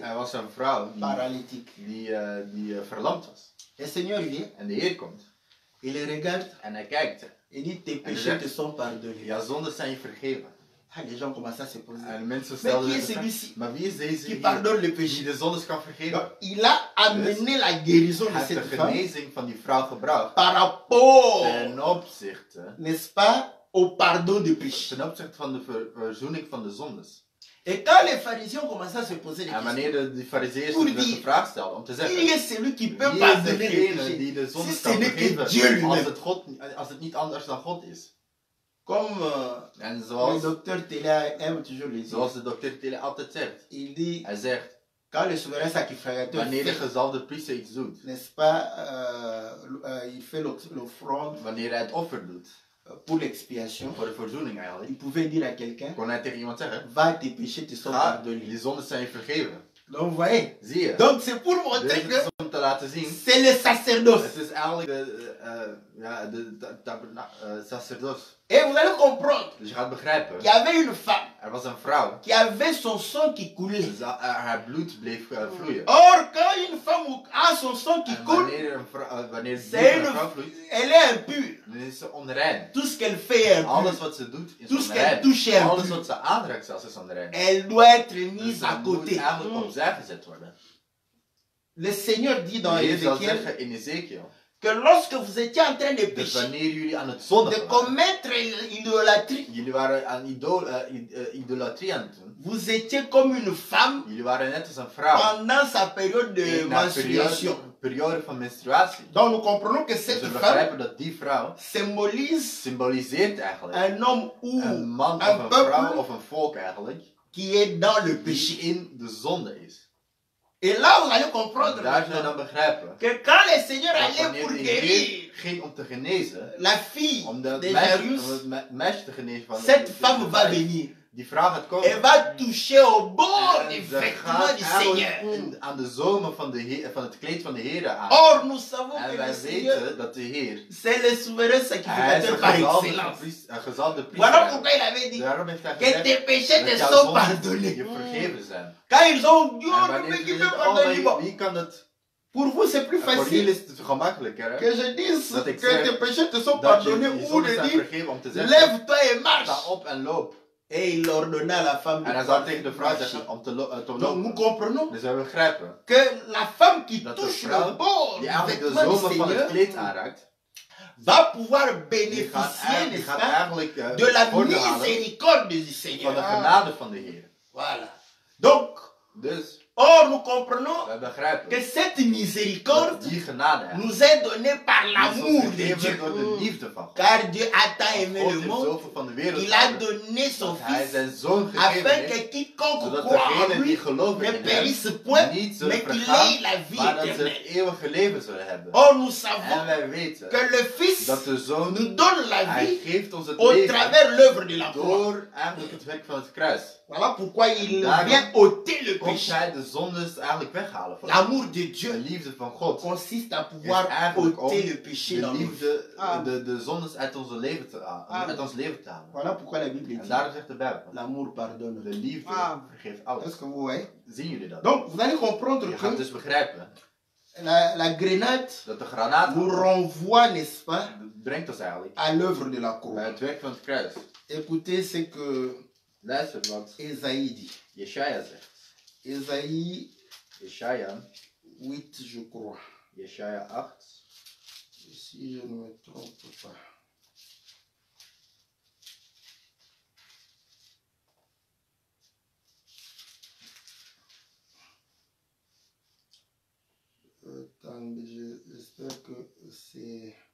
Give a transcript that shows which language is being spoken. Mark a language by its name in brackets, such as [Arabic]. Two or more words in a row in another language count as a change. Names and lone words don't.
[Dutch] er was een vrouw [French] paralytique. [Dutch] die verlamd was. [French] Le Seigneur vient, [Dutch] En de Heer komt [French] il le regarde [Dutch] en hij kijkt. [French] et dit, tes [Dutch] En hij [French] péchés [Dutch] zegt, [French] te sont pardonnés. [Dutch] ja, zondes zijn je vergeven. [French] Ah, les gens commencent à se poser. [Dutch] En mensen [French] Mais [Dutch] stelden [French] qui est [Dutch] zich de vraag, [French] celui-ci [Dutch] maar wie is deze [French] qui [Dutch] hier [French] pardonne les [Dutch] die [French] péchés? [Dutch] de zondes kan vergeven? [French] Donc, il a amené la guérison de [Dutch] Hij heeft [French] cette [Dutch] de [French] femme [Dutch] genezing van die vrouw gebracht [French] par rapport, [Dutch] ten opzichte, [French] n'est-ce pas, au pardon des péchés. [Dutch] ten opzichte van de verzoening van de zondes. [French] Et quand les pharisiens ont commencé à se poser des [Dutch] En [French] questions, [Dutch] wanneer de fariseeërs [French] Pour [Dutch] zich de [French] dire, [Dutch] vraag stelden om te [French] qui [Dutch] zeggen, [French] est celui qui peut [Dutch] wie is [French] pardonner les [Dutch] degene die [French] péchés [Dutch] de zondes [French] si ce [Dutch] kan [French] n'est que Dieu [Dutch] vergeven [French] lui-même? [Dutch] als het niet anders dan God is? [French] Comme [Dutch] En [French] le [Dutch] zoals [French] docteur Théla aime toujours le dire, [Dutch] Zoals de dokter Tille altijd zegt. [French] il dit, [Dutch] Hij zegt, [French] quand le souverain sacrificateur [Dutch] wanneer de [French] fait, [Dutch] gezalfde priester iets doet, [French] n'est-ce pas, il fait l'offrande [Dutch] wanneer hij het offer doet, [French] pour l'expiation, [Dutch] voor de verzoening eigenlijk, [French] il pouvait dire à quelqu'un, [Dutch] kon hij tegen iemand zeggen, [French] va, tes péchés te sont [Dutch] ga, [French] pardonnés. [Dutch] die zondes zijn je vergeven. [French] Donc, vous voyez, [Dutch] Zie je? [French] donc c'est pour [Dutch] Dus [French] montrer [Dutch] het [French] que [Dutch] is om te laten zien, [French] c'est le sacerdoce. [Dutch] het is eigenlijk de sacerdoce. [French] Et vous allez comprendre [Dutch] Dus je gaat begrijpen, [French] qu'il y avait une femme [Dutch] er was een vrouw, [French] qui avait son sang qui coulait. [Dutch] haar bloed bleef vloeien. [French] Or, quand une femme a son sang qui [Dutch] En [French] coule, [Dutch] wanneer het bloed [French] c'est [Dutch] van een [French] une, [Dutch] vrouw vloeit, [French] elle est impure. [Dutch] dan is ze onrein. [French] Tout ce qu'elle fait est impur. [Dutch] Alles wat ze doet is [French] Tout ce qu'elle [Dutch] onrein. [French] touche est [Dutch] Alles [French] impur. [Dutch] wat ze aanraakt zelfs is onrein. [French] Elle doit être [Dutch] Dus [French] mise à [Dutch] dat moet [French] côté. [Dutch] eigenlijk opzij gezet worden. [French] Le Seigneur dit [Dutch] De [French] dans [Dutch] Heer zal [French] Ézéchiel [Dutch] zeggen in Ezekiel, [French] que lorsque vous étiez en train de [Dutch] dus [French] pécher, [Dutch] wanneer jullie aan het [French] de [Dutch] zondigen waren, [French] commettre l'idolâtrie, [Dutch] jullie waren aan idolatrie aan het doen, [French] vous étiez comme une femme [Dutch] jullie waren net als een vrouw [French] pendant sa période de [Dutch] in haar [French] menstruation. [Dutch] periode van menstruatie. [French] Donc nous comprenons que [Dutch] Dus [French] cette [Dutch] we [French] femme [Dutch] begrijpen dat die vrouw [French] symbolise [Dutch] symboliseert eigenlijk [French] un homme ou [Dutch] een man [French] un [Dutch] of een vrouw [French] peuple [Dutch] of een volk eigenlijk, [French] qui est dans le [Dutch] die [French] péché. [Dutch] in de zonde is. [French] Et là, vous allez [Dutch] En [French] comprendre [Dutch] daar zullen we [French] maintenant [Dutch] dan begrijpen [French] que quand le Seigneur [Dutch] dat [French] allait [Dutch] wanneer [French] pour [Dutch] de [French] guérir [Dutch] Heer ging om te genezen, [French] la fille [Dutch] om de [French] de Jairus, [Dutch] meisje te genezen van [French] cette femme va venir. [Dutch] die vrouw gaat komen. [French] Elle va toucher au bord [Dutch] En [French] du [Dutch] ze [French] vêtement [Dutch] gaat [French] du [Dutch] eigenlijk [French] Seigneur. [Dutch] aan de zomen van het kleed van de Heer aan. [French] Or, nous savons [Dutch] En [French] que le [Dutch] wij [French] Seigneur, [Dutch] weten dat de Heer, [French] c'est le souverain [Dutch] hij is [French] sacrificateur [Dutch] een [French] par [Dutch] gezalde [French] excellence. [Dutch] gezalde [French] Voilà [Dutch] priester. [French] pourquoi il avait dit [Dutch] Daarom heeft hij [French] que [Dutch] gezegd [French] tes péchés [Dutch] dat [French] te [Dutch] jouw [French] sont [Dutch] zonden [French] pardonnés. [Dutch] je vergeven zijn. [French] Quand ils ont dit, [Dutch] En [French] oh, le [Dutch] wanneer [French] mec [Dutch] ze [French] qui peut [Dutch] zeggen, oh, [French] pardonner, [Dutch] maar [French] bon. [Dutch] wie kan het? [French] Pour vous, c'est plus [Dutch] Voor jullie [French] facile [Dutch] is het gemakkelijker, hè? [French] que je dise [Dutch] Dat [French] que [Dutch] ik zeg [French] tes péchés te sont [Dutch] Dat je [French] pardonnés [Dutch] je [French] ou [Dutch] zonden [French] de [Dutch] zijn [French] dire, [Dutch] vergeven om te zeggen, [French] lève-toi et [Dutch] sta [French] marche. [Dutch] op en loop. [French] Et il ordonna à la femme [Dutch] En hij [French] de [Dutch] zal tegen de vrouw [French] marcher. [Dutch] zeggen om te [French] Donc nous [Dutch] lopen. [French] comprenons [Dutch] Dus we begrijpen [French] que la femme qui [Dutch] dat de [French] touche le [Dutch] vrouw [French] bord [Dutch] die [French] du [Dutch] eigenlijk de [French] vêtement du [Dutch] zomen van het [French] Seigneur [Dutch] kleed aanraakt, [French] va pouvoir [Dutch] die [French] bénéficier, n'est-ce [Dutch] gaat [French] pas, [Dutch] eigenlijk [French] de la [Dutch] voordeel halen [French] miséricorde du [Dutch] van de [French] Seigneur. [Dutch] genade van de Heer. [French] Voilà. Donc, [Dutch] Dus [French] or nous comprenons [Dutch] we begrijpen [French] que cette [Dutch] dat [French] miséricorde [Dutch] die genade eigenlijk [French] nous est donnée par [Dutch] is ons [French] l'amour de [Dutch] gegeven [French] Dieu. [Dutch] door de liefde van God. [French] Car Dieu a tant aimé [Dutch] God [French] le [Dutch] heeft [French] monde, [Dutch] zoveel van de wereld [French] il a [Dutch] gehouden [French] donné son [Dutch] dat hij [French] Fils [Dutch] zijn zoon gegeven [French] afin [Dutch] heeft, [French] que quiconque [Dutch] zodat [French] croit en [Dutch] degenen die [French] lui [Dutch] geloven [French] ne [Dutch] in hem [French] périsse point, [Dutch] niet [French] mais [Dutch] zullen [French] qu'il [Dutch] vergaan, [French] ait la vie [Dutch] maar dat ze [French] éternelle. [Dutch] het eeuwige leven zullen hebben. [French] Or nous [Dutch] En [French] savons [Dutch] wij weten [French] que le Fils [Dutch] dat de zoon, [French] nous donne la [Dutch] hij [French] vie [Dutch] geeft ons het [French] au [Dutch] leven [French] travers l'œuvre de la croix. [Dutch] door eigenlijk het werk van het kruis. [French] Voilà pourquoi il [Dutch] Daarom [French] vient ôter le [Dutch] Komt [French] péché. [Dutch] hij de zondes eigenlijk weghalen van ons. [French] L'amour de [Dutch] De [French] Dieu [Dutch] liefde van God [French] consiste à [Dutch] is [French] pouvoir [Dutch] eigenlijk om [French] ôter le péché dans [Dutch] de [French] nos vies. [Dutch] liefde, de zondes uit ons leven te halen. Uit ons leven te halen. [French] Voilà pourquoi la Bible [Dutch] En [French] dit [Dutch] daarom zegt de Bijbel, [French] l'amour pardonne. [Dutch] de liefde vergeeft [French] Est-ce [Dutch] alles. [French] que vous voyez? [Dutch] Zien jullie dat? [French] Donc vous allez comprendre [Dutch] Je gaat [French] que [Dutch] dus begrijpen [French] la grenade [Dutch] dat de granaat [French] nous renvoie, n'est-ce pas, [Dutch] brengt ons eigenlijk [French] à l'œuvre de la [Dutch] bij [French] croix. [Dutch] het werk van het kruis. [French] Écoutez ce que [Dutch] Luister wat [French] Esaïe dit. [Dutch] Jesaja zegt. [French] Esaïe [Dutch] Jesaja [French] 8, je crois. [Dutch] Jesaja 8. [French] Si je ne me trompe pas. Attendez, j'espère que c'est...